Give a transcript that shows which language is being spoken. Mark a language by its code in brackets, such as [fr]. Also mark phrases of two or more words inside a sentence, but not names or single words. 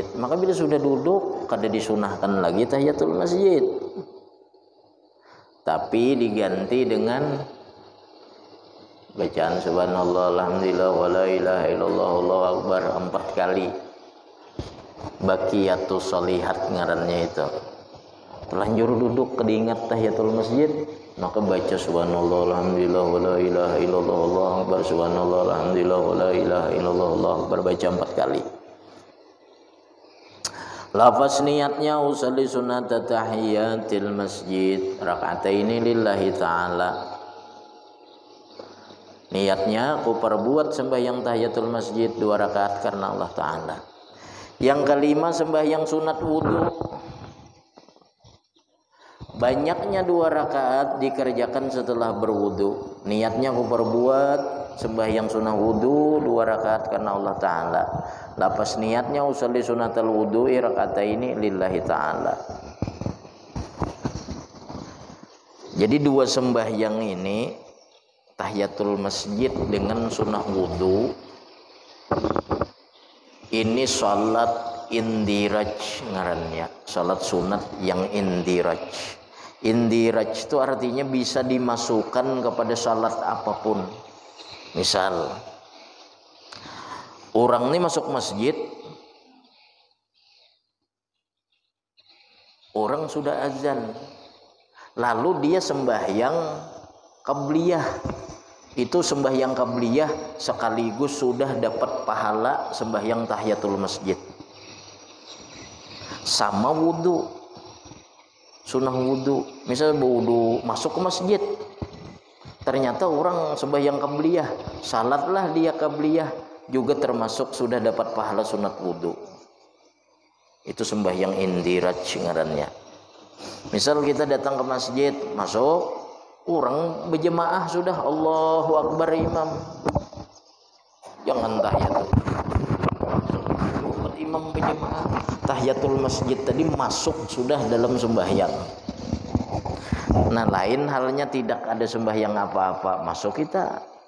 [id] Maka bila sudah duduk, kada disunahkan lagi tahiyatul masjid, tapi diganti dengan bacaan [ar] سبحان الله الحمد لله ولا إله إلا الله الله أكبر [id] 4 kali. [ar] الباقيات الصالحات [id] ngarannya itu. Terlanjur duduk kediingat tahiyatul masjid, maka baca [ar] سبحان الله الحمد لله ولا إله إلا الله الله أكبر, سبحان الله الحمد لله ولا إله إلا الله الله أكبر, [id] baca 4 kali. Lafaz niatnya [ar] أصلي سنة تحية المسجد ركعتين لله تعالى. [id] Niatnya aku perbuat sembahyang tahiyatul masjid 2 rakaat karena Allah Ta'ala. Yang kelima, sembahyang sunat wudu. Banyaknya 2 rakaat dikerjakan setelah berwudu. Niatnya aku perbuat sembahyang sunat wudu 2 rakaat karena Allah Ta'ala. Lapas niatnya [ar] أصلي سنة الوضوء ركعتين لله تعالى. [id] Jadi 2 sembahyang ini, tahiyatul masjid dengan sunnah wudu, ini salat indiraj ngarannya, salat sunat yang indiraj. Indiraj itu artinya bisa dimasukkan kepada salat apapun. Misal orang ini masuk masjid, orang sudah azan, lalu dia sembahyang qabliyah. Itu sembahyang qabliyah sekaligus sudah dapat pahala sembahyang tahiyatul masjid. Sama wudu, sunnah wudu. Misal wudu masuk ke masjid, ternyata orang sembahyang qabliyah, salatlah dia qabliyah, juga termasuk sudah dapat pahala sunat wudu. Itu sembahyang indiraj ngarannya. Misal kita datang ke masjid, masuk, orang berjemaah sudah [ar] الله أكبر [id] imam, jangan tahiyatul, imam berjemaah tahiyatul masjid tadi masuk sudah dalam sembahyang. Nah lain halnya tidak ada sembahyang apa-apa, masuk kita.